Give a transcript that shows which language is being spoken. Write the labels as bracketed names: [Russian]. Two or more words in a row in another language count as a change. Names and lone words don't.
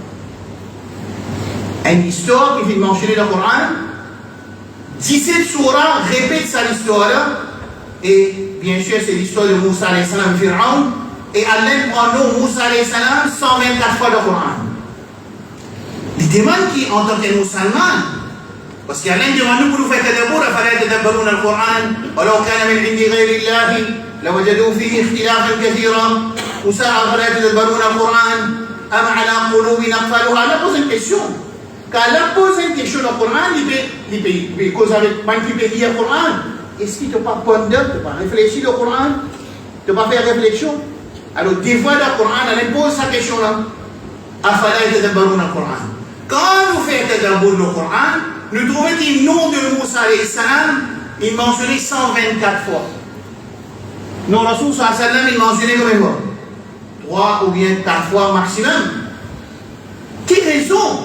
[French] Une histoire qui vient mentionner dans le Coran, 17 sourates répètent cette histoire-là. Et bien sûr, c'est l'histoire de Moussa [Arabic] عليه السلام, [French] Pharaon. Et Allah prend le nom Moussa [Arabic] عليه السلام [French] 124 fois dans le Coran. Il demande qui, en tant que musulman, parce qu'Allah demande nous pour nous faire tadabour, [Arabic] أفلا يتدبرون القرآن ولو كان من عند غير الله لوجدوا فيه اختلافا كثيرا موسى أفلا يتدبرون القرآن أم على قلوب أقفالها. [French] Allah pose une question. Quand Allah pose une question dans le Coran, il peut causer avec man qui peut lire le Coran. Est-ce qu'il ne t'a pas pondre, ne t'a pas réfléchir au Coran, ne t'a pas faire réflexion? Alors, des fois, dans le Coran, elle pose sa question-là. [Arabic] أفلا يتدبرون القرآن. [French] Quand nous faisons tadabour le Coran, nous trouvons que le nom de Moussa [Arabic] عليه السلام, [French] il est mentionné 124 fois. Non, [Arabic] رسول صلى الله عليه وسلم, [French] il est mentionné combien de fois? 3 ou bien 4 fois maximum. Quelle raison?